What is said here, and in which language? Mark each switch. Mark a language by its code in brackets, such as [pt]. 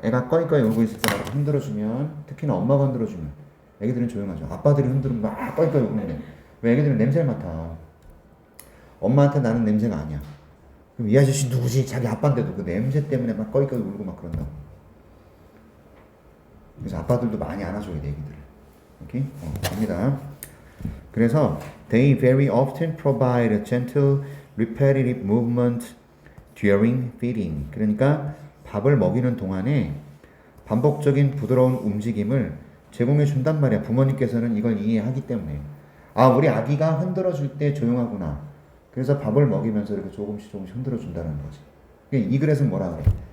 [ko] 애가 꺼이꺼이 울고 있을 때 흔들어주면, 특히나 엄마가 흔들어주면 애기들은 조용하죠. 아빠들이 흔들면 막 꺼이꺼이 우는데 왜 애기들은 냄새를 맡아. 엄마한테 나는 냄새가 아니야. 그럼 이 아저씨 누구지? 자기 아빠인데도 그 냄새 때문에 막 꺼이꺼이 울고 막 그런다고. 그래서 아빠들도 많이 안아줘야 돼, 애기들을. 오케이? 갑니다. 그래서 [en] they very often provide gentle repetitive movement during feeding. [ko] 그러니까 밥을 먹이는 동안에 반복적인 부드러운 움직임을 제공해 준단 말이야. 부모님께서는 이걸 이해하기 때문에. 아, 우리 아기가 흔들어 줄 때 조용하구나. 그래서 밥을 먹이면서 이렇게 조금씩 흔들어 준다는 거지. 이 글에서는 뭐라 그래?